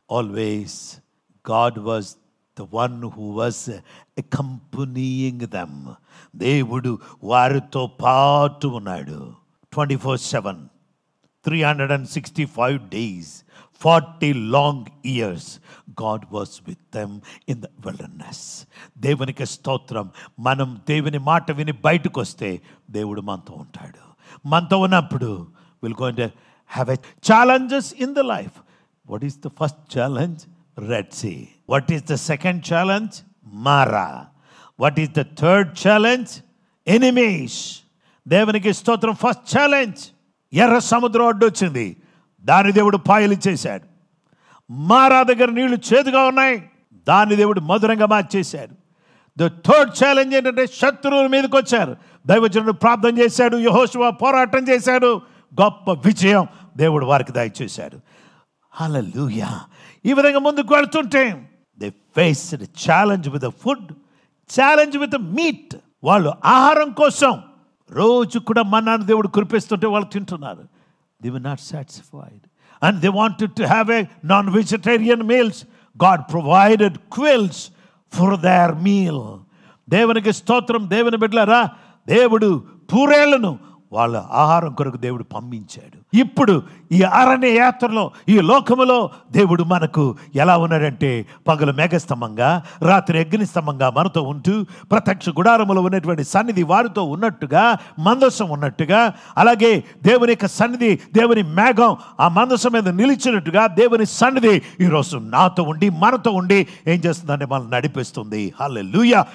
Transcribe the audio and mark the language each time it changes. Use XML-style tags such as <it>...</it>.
<en>Always God was the one who was accompanying them.</en> <te>దేవుడు వారితో పాటు ఉన్నాడు</te> <en>24/7, 365 days, 40 long years. God was with them in the wilderness.</en> <te>దేవునికి స్తోత్రం. మనం దేవుని మాట విని బయటకు వస్తే దేవుడు మనతో ఉంటాడు. మనతో ఉన్నప్పుడు</te> <en>we're going to have a challenges in the life. What is the first challenge? Red Sea. What is the second challenge? Mara. What is the third challenge? Enemies.</en> <te>దేవునికి స్తోత్రం.</te> <en>first challenge</en> <te>ఎర్ర సముద్రం అడ్డు వచ్చింది, దాని దేవుడు పాయలు చేశాడు. మారా దగ్గర నీళ్లు చేదుగా ఉన్నాయి, దాన్ని దేవుడు మధురంగా మార్చేశాడు.</te> <en>the third challenge</en> <te>ఏంటంటే శత్రువుల మీదకి వచ్చారు, దైవజనుడు ప్రార్థన చేశాడు, యెహోషువ పోరాటం చేశాడు, గొప్ప విజయం దేవుడు వారికి దయచేశాడు. హల్లెలూయా. ఈ విధంగా ముందుకు వెళ్తుంటే</te> <en>They faced challenge with food, challenge with meat.</en> <te>వాళ్ళు ఆహారం కోసం రోజు కూడా మన్నాను దేవుడు కురిపిస్తుంటే వాళ్ళు తింటున్నారు.</te> <en>They were not satisfied and they wanted to have a non-vegetarian meals. God provided quails for their meal.</en> <te>దేవునికి స్తోత్రం. దేవుని బిడ్డలారా, దేవుడు పూరేళ్లను వాళ్ళ ఆహారం కొరకు దేవుడు పంపించాడు. ఇప్పుడు ఈ అరణ్య యాత్రలో ఈ లోకములో దేవుడు మనకు ఎలా ఉన్నాడంటే పగలు మేఘస్తంభంగా, రాత్రి అగ్నిస్తంభంగా మనతో ఉంటూ ప్రత్యక్ష గుడారములో ఉన్నటువంటి సన్నిధి వారితో ఉన్నట్టుగా, మందసం ఉన్నట్టుగా, అలాగే దేవుని యొక్క సన్నిధి, దేవుని మేఘం ఆ మందసం మీద నిలిచినట్టుగా దేవుని సన్నిధి ఈరోజు నాతో ఉండి మనతో ఉండి ఏం చేస్తుందంటే మనల్ని నడిపిస్తుంది. హల్లెలూయా.</te>